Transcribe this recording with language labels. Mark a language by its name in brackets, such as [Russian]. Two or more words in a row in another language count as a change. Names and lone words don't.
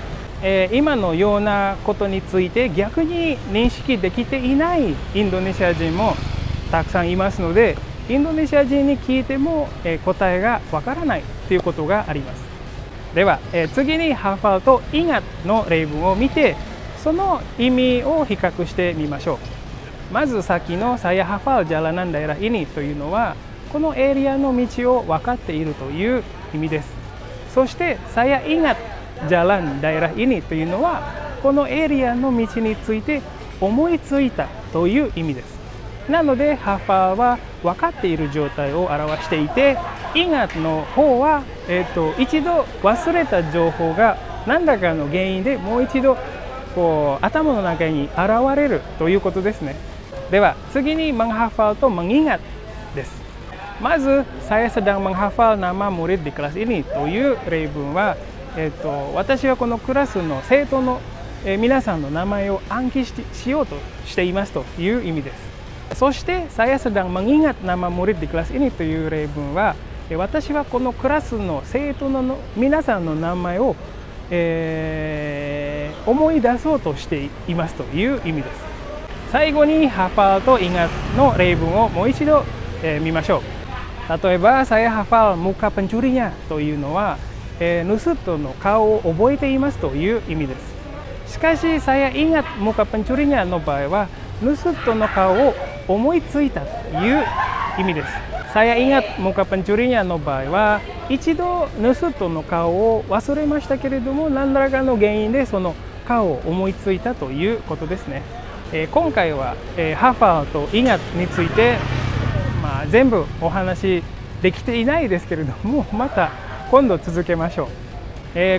[Japanese] 今のようなことについて逆に認識できていないインドネシア人もたくさんいますので、インドネシア人に聞いても答えがわからないということがあります。では次にハファルとインガッの例文を見て、その意味を比較してみましょう。まず先の [Indonesian] saya hafal jalanan daerah ini [Japanese] というのは、このエリアの道を分かっているという意味です。そして [Indonesian] saya ingat jalan daerah ini [Japanese] というのは、このエリアの道について思いついたという意味です。なのでハファルは分かっている状態を表していて、ingatの方は、一度忘れた情報が何らかの原因でもう一度頭の中に現れるということですね。では次にmenghafalとmengingatです。まず [Indonesian] saya sedang menghafal nama murid di kelas ini [Japanese] という例文は、私はこのクラスの生徒の、皆さんの名前を暗記しようとしていますという意味です。そして [Indonesian] saya sedang mengingat nama murid di kelas ini [Japanese] という例文は、私はこのクラスの生徒の皆さんの名前を、思い出そうとしていますという意味です。最後にハファルとインガッの例文をもう一度、見ましょう。例えば [Indonesian] saya hafal muka pencurinya [Japanese] というのは、盗人の顔を覚えていますという意味です。しかし [Indonesian] saya ingat muka pencurinya [Japanese] の場合は、盗人の顔を思いついたという意味です。 [Indonesian] saya ingat muka pencurinya [Japanese] の場合は、一度盗人の顔を忘れましたけれども、何らかの原因でその顔を思いついたということですね。今回は、ハファルとインガッについて、全部お話できていないですけれども、また今度続けましょう。